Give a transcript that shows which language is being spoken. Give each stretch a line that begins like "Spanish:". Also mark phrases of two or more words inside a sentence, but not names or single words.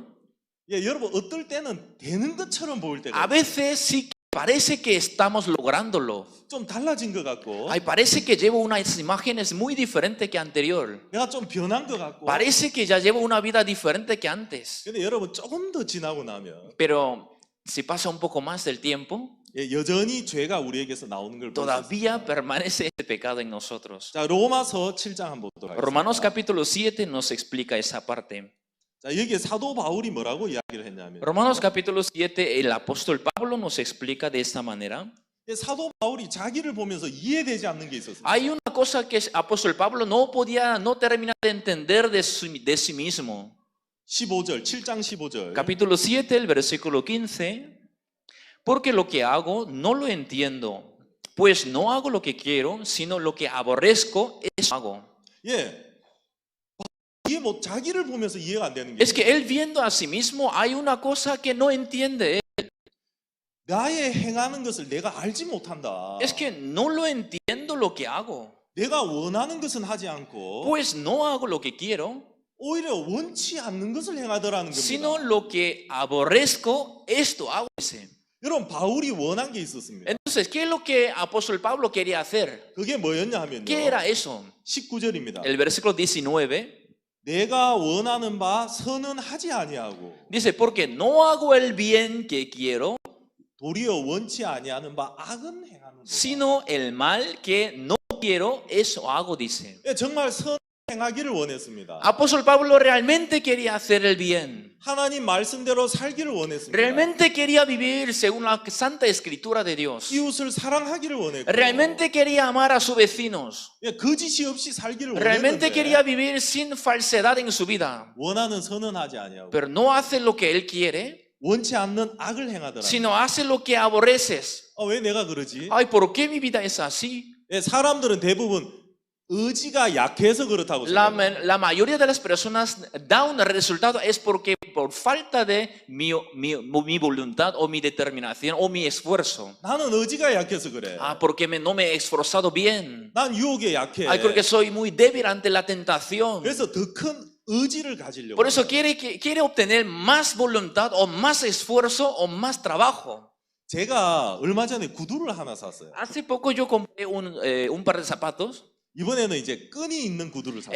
Korean: 예, 여러분 어떨 때는 되는 것처럼 보일 때가
Spanish: A veces sí parece que estamos lográndolo.
Korean: 좀 달라진 것 같고
Spanish: Ay, parece que llevo unas imágenes muy diferentes que anterior.
Korean: 내가 좀 변한 것 같고
Spanish: Parece que ya llevo una vida diferente que antes.
Korean: 근데 여러분 조금 더 지나고 나면
Spanish: Pero si pasa un poco más del tiempo,
Korean: 예, 여전히 죄가 우리에게서 나오는 걸 볼 수 있어요.
Spanish: todavía permanece ese pecado en nosotros.
Korean: 자, 로마서 7장 한번 보도록 하겠습니다.
Spanish: Romanos capítulo 7 nos explica esa parte.
Korean: 자, 여기에 사도 바울이 뭐라고 이야기를 했냐면
Spanish: Romanos capítulo 7, el apóstol Pablo nos explica de esta manera.
Korean: 예, 사도 바울이 자기를 보면서 이해되지 않는 게 있었습니다.
Spanish: Hay una cosa que el apóstol Pablo no termina de entender de sí mismo.
Korean: 15절, 7장 15절.
Spanish: Capítulo 7, el versículo 15. Porque lo que hago no lo entiendo, pues no hago lo que quiero, sino lo que aborrezco, eso hago.
Korean: 예. 이게 뭐 자기를 보면서 이해가 안 되는 게
Spanish: Es que él viendo a sí mismo hay una cosa que no entiende.
Korean: 나의 행하는 것을 내가 알지 못한다.
Spanish: Es que no lo entiendo lo que hago,
Korean: 내가 원하는 것은 하지 않고
Spanish: pues no hago lo que quiero,
Korean: 오히려 원치 않는 것을 행하더라는
Spanish: sino
Korean: 겁니다.
Spanish: lo que aborrezco, esto hago. Dice.
Korean: 여러분 바울이 원한 게 있었습니다.
Spanish: Entonces, ¿qué es lo que apóstol Pablo quería hacer?
Korean: 그게 뭐였냐 하면요.
Spanish: ¿Qué era eso?
Korean: 19절입니다.
Spanish: El versículo 19
Korean: 내가 원하는 바 선은 하지 아니하고
Spanish: dice, porque no hago el bien que quiero,
Korean: 도리어 원치 아니하는 바 악은 행하는 것.
Spanish: sino el mal que no quiero, eso hago, dice.
Korean: 정말 선 행하기를 원했습니다.
Spanish: Apóstol Pablo realmente quería hacer el bien.
Korean: 하나님 말씀대로 살기를 원했습니다.
Spanish: Realmente quería vivir según la santa escritura de Dios.
Korean: 이웃을 사랑하기를 원했고
Spanish: Realmente quería amar a sus vecinos.
Korean: 거짓이 없이 살기를
Spanish: Realmente quería
Korean: 원했는데
Spanish: vivir sin falsedad en su vida.
Korean: 원하는 선은 하지 아니하고
Spanish: Pero no hace lo que él quiere,
Korean: 원치 않는 악을 행하더라.
Spanish: sino hace lo que aborreces.
Korean: 왜 내가 그러지?
Spanish: Ay, ¿por qué mi vida es así?
Korean: 사람들은 대부분 의지가 약해서 그렇다고 생각해요.
Spanish: La mayoría de las personas da un resultado es porque por falta de mi voluntad o mi determinación o mi esfuerzo.
Korean: 나는 의지가 약해서 그래.
Spanish: Ah, porque no me he esforzado bien.
Korean: 난 유혹에 약해.
Spanish: Ay, porque soy muy débil ante la tentación.
Korean: 그래서 더 큰 의지를 가지려고.
Spanish: Por eso quiere obtener más voluntad o más esfuerzo o más trabajo.
Korean: 제가 얼마 전에 구두를 하나 샀어요.
Spanish: Hace poco yo compré un par de zapatos.
Korean: 이번에는 이제 끈이 있는 구두를 샀어요.